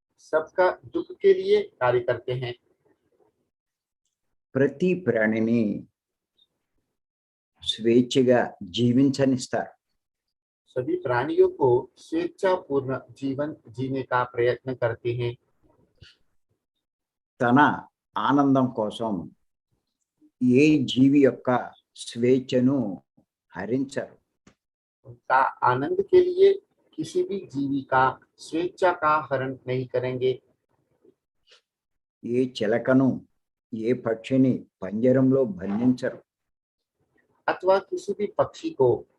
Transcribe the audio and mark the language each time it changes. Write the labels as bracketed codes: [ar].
[hi] सबका दुख के लिए कार्य करते हैं। [te] ప్రతి ప్రాణిని స్వేచ్ఛగా జీవించనిస్తారు. [hi] सभी प्राणियों को स्वेच्छापूर्ण जीवन जीने का प्रयत्न करते हैं। [te] తన ఆనందం కోసం ఏ జీవి యొక్క స్వేచ్ఛను హరించరు. [hi] उनका आनंद के लिए किसी भी जीवी का स्वेच्छा का हरण नहीं करेंगे। [te] ఏ చిలకను ఏ పక్షిని పంజరంలో బంధించరు. [hi] अथवा किसी भी पक्षी को